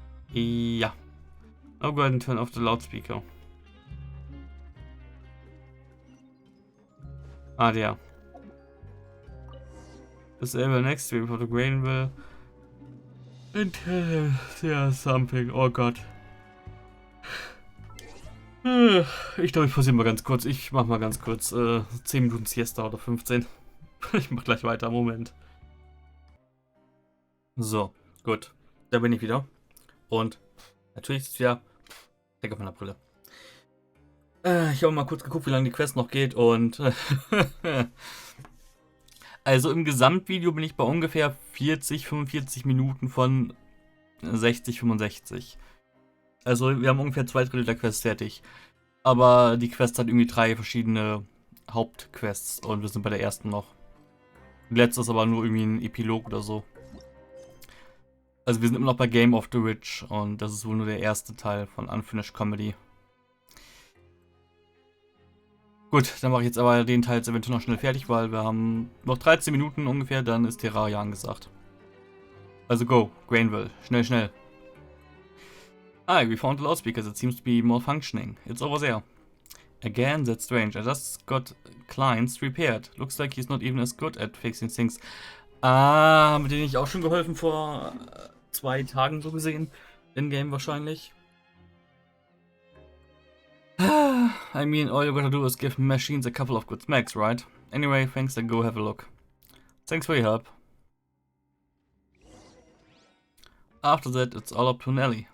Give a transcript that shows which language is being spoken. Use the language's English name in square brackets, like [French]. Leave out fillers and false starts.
[English] Yeah. I'll go ahead and turn off the loudspeaker. Ah, yeah. Disable next to report to Grainville. And tell him there's something. [German] Oh Gott. Ich glaube, ich pausiere mal ganz kurz. Ich mach mal ganz kurz 10 Minuten Siesta oder 15. Ich mach gleich weiter. Moment. So, gut. Da bin ich wieder. Und natürlich ist es wieder weg auf meiner Brille. Ich habe mal kurz geguckt, wie lange die Quest noch geht und also im Gesamtvideo bin ich bei ungefähr 40, 45 Minuten von 60, 65. Also wir haben ungefähr 2/3 der Quests fertig. Aber die Quest hat irgendwie 3 verschiedene Hauptquests und wir sind bei der ersten noch. Die letzte ist aber nur irgendwie ein Epilog oder so. Also wir sind immer noch bei Game of the Witch und das ist wohl nur der erste Teil von Unfinished Comedy. Gut, dann mache ich jetzt aber den Teil jetzt eventuell noch schnell fertig, weil wir haben noch 13 Minuten ungefähr, dann ist Terraria angesagt. Also [English] go, [German] Grainville, schnell, schnell. [English] Hi, we found the loudspeakers, it seems to be malfunctioning. It's over there. Again, that's strange. I just got clients repaired. Looks like he's not even as good at fixing things. [German] Ah, haben wir denen nicht auch schon geholfen vor 2 Tagen so gesehen? In-game wahrscheinlich. [English] I mean, all you gotta do is give machines a couple of good smacks, right? Anyway, thanks and go have a look. Thanks for your help. After that, it's all up to Nelly.